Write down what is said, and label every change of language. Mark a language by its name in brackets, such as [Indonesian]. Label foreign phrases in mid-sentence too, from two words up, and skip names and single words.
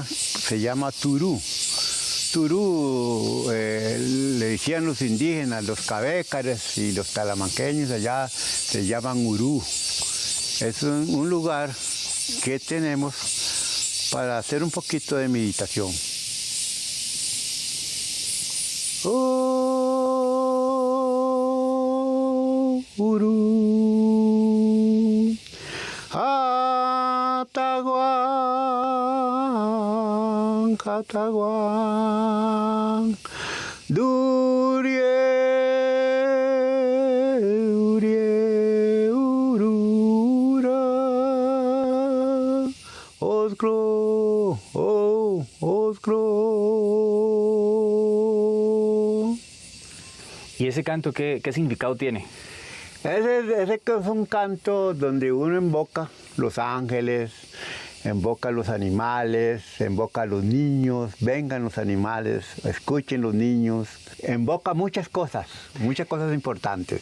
[Spanish] Se llama Turú. Turú le decían los indígenas, los cabécares y los talamanqueños allá se llaman Urú. Es un lugar que tenemos para hacer un poquito de meditación. Oh, Urú, [Cabécar] Ataguán, Ataguán, Durie, Urie, Urura, Oscro, oh, Oscro. [Spanish] ¿Y ese canto qué significado tiene? Ese es un canto donde uno invoca los ángeles, invoca a los animales, invoca a los niños, vengan los animales, escuchen los niños, invoca muchas cosas importantes.